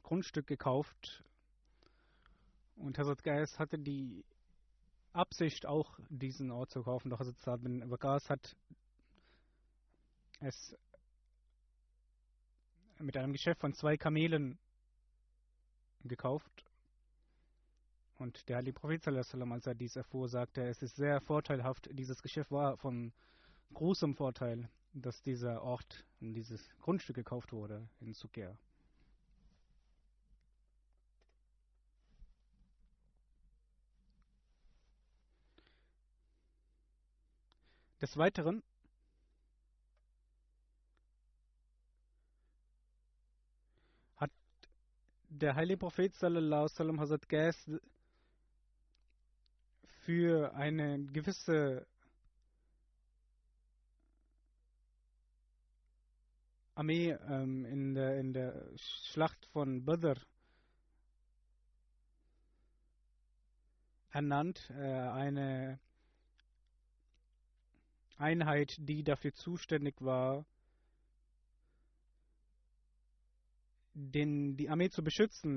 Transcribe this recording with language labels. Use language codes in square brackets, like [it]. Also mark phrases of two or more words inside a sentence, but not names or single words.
[de] Grundstück gekauft und Hazrat Qais hatte die Absicht auch diesen Ort zu kaufen, doch Hazrat Saad bin Waqas hat es mit einem Geschäft von 2 Kamelen gekauft. Und der heilige Prophet [ar] صلى الله عليه وسلم, [de] als er dies erfuhr, sagte, es ist sehr vorteilhaft. Dieses Geschäft war von großem Vorteil, dass dieser Ort und dieses Grundstück gekauft wurde in Suqea. Des Weiteren hat der heilige Prophet [ar] صلى الله عليه وسلم [de] Hazrat Qais für eine gewisse Armee in der Schlacht von Badr ernannt, eine Einheit, die dafür zuständig war, die Armee zu beschützen.